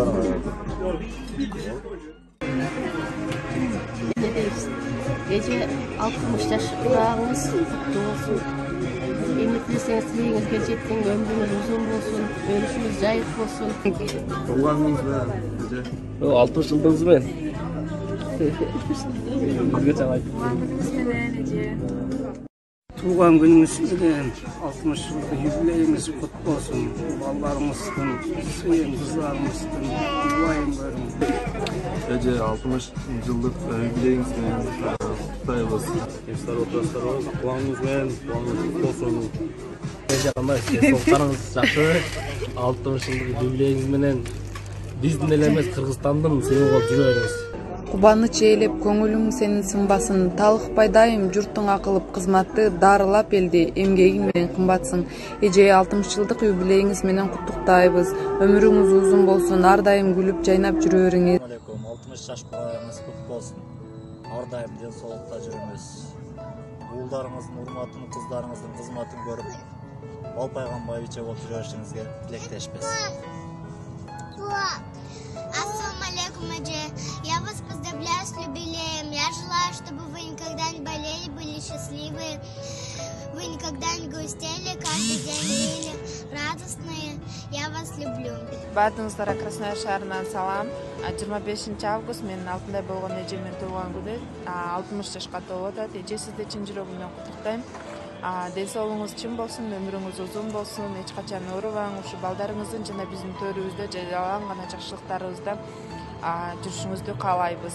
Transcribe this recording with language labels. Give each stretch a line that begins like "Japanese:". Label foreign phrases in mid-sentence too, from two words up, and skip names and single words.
Kyrgyz: Эже 60 жаш урагыңыз куттуу болсун. Эмне тилесеңиз тилегиңизге жетсин, өмүрүңүз узун болсун, өлүшүңүз жайык болсун. Туулганыңыз менен эже. 60 жылдыгыңыз менен.
Kazakh: Туған күніңіз менен 60 жылдық юбилейіңіз құт болсын. Балаларыңыздың, сүйген қыздарыңыздың уайым көрің. Эже 60 жылдық юбилейіңіз менен құттықтайбыз.
Kyrgyz: Кемсар отбасыларыңыз кубаныңыз менен кубаныңыз болсын. Эже кандай соктарыңыз жакшы. 60
Kazakh: жылдық юбилейіңіз
Kyrgyz: менен биздин эле эмес Кыргызстандын сыйы болуп жүрөбүз. Кубаныч ээлеп, көңүлүң сенин сынбасын, талыкпай дайым журттуңа кылып кызматты, дарылап элди, эмгеги менен кымбатсың. Эже 60 жылдык юбилейиңиз менен куттуктайбыз. Өмүрүңүз узун болсун, ар дайым күлүп жайнап жүрө бериңиз. 60 жаш кубайыңыз кут болсун. Ар дайым ден соолукта жүрүңүз. Уулдарыңыздын урматын, кыздарыңыздын кызматын көрүп, балпайган байбиче болуп жүрө беришиңизге тилектешпиз. Ассаламу алейкум, Эже.
Russian: Я вас поздравляю с юбилеем. Я желаю, чтобы вы никогда не болели, были счастливы. Вы никогда не грустили, каждый день были радостные. Я вас люблю.
Kyrgyz: Бардыңыздарға Краснояр шаарынан салам. 25 август менин алтындай болгон эжемдин туулган күнү. 60 жашка толуп атат. Эже, сизди чын жүрөгүмдөн куттуктайм. Ден соолугуңуз чын болсун, өмүрүңүз узун болсун, эч качан оорубаң, ушу балдарыңыздын жана биздин төрүбүздө жайлаган гана жакшылыктарыбызда жүрүшүңүздү каалайбыз.